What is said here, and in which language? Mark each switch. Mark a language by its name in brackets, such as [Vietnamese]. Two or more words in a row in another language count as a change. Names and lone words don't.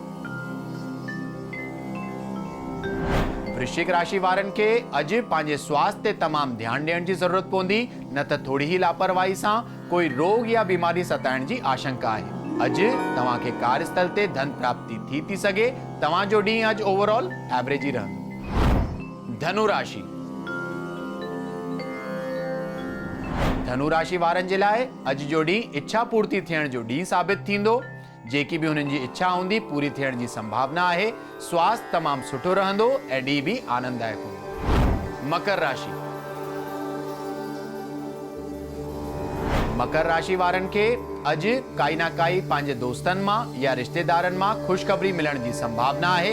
[Sindhi] वृश्चिक राशि वारनि खे अॼु पंहिंजे स्वास्थ्य ते तमामु ध्यानु ॾियण जी ज़रूरत पवंदी, न त थोड़ी ही लापरवाही सां कोई रोग या बीमारी सताइण जी आशंका आहे। अॼु तव्हां खे कार्यस्थल ते धन प्राप्ति थी सघे। तव्हां जो ॾींहुं अॼु [English] overall average [Sindhi] ई रहंदो। धनु राशि। धनु राशि वारनि जे लाइ अॼु जो ॾींहुं इच्छा पूर्ति थियण जो ॾींहुं साबित थींदो। जेकी भी हुननि जी इच्छा हूंदी पूरी थियण जी संभावना आहे। स्वास्थ्य तमामु सुठो रहंदो ऐं ॾींहुं भी आनंददायक हूंदो। मकर राशि। मकर राशि वारनि खे अॼु काई ना काई पंहिंजे दोस्तनि मां या रिश्तेदारनि मां ख़ुशख़बरी मिलण जी संभावना आहे।